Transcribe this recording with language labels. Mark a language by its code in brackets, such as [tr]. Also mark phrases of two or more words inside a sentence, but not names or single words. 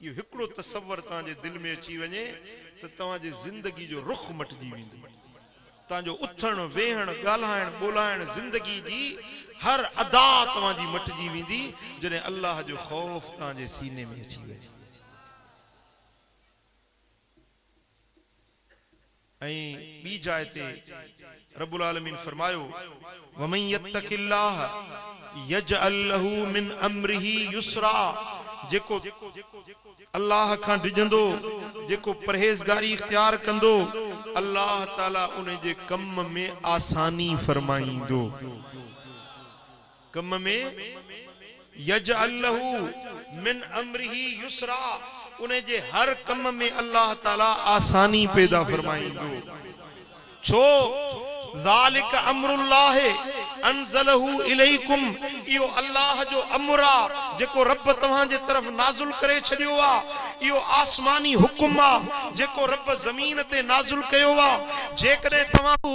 [sd] यो हिकड़ो तसव्वुर तांजे दिल में अची वने त तवांजे जिंदगी जो रुख मटजी वेंदो तांजो उथण वेहण गाल्हाइण बोलाइण जिंदगी जी हर अदा तवांजी मटजी वेंदी जने अल्लाह जो खौफ तांजे सीने में अची वने ऐं बी जाइ ते [ar] رب العالمين [sd] फरमायो [ar] ومن يتق الله يجعل له من أمره يسرا [sd] जेको अल्लाह खां डिजंदो जेको परहेज़गारी इख्तियार कंदो अल्लाह ताला उन जे कम में आसानी फरमाईंदो कम में [ar] يجعل له من أمره يسرا [sd] उन जे हर कम में अल्लाह ताला आसानी पैदा फरमाईंदो छो [ar] ذلك أمر الله أنزله إليكم [sd] इयो अल्लाह जो अमरा जेको रब तव्हां जे तरफ नाज़िल करे छडियो आ इयो आसमानी हुक्म आ जेको रब ज़मीन ते नाज़िल कयो आ जेकॾहिं तव्हां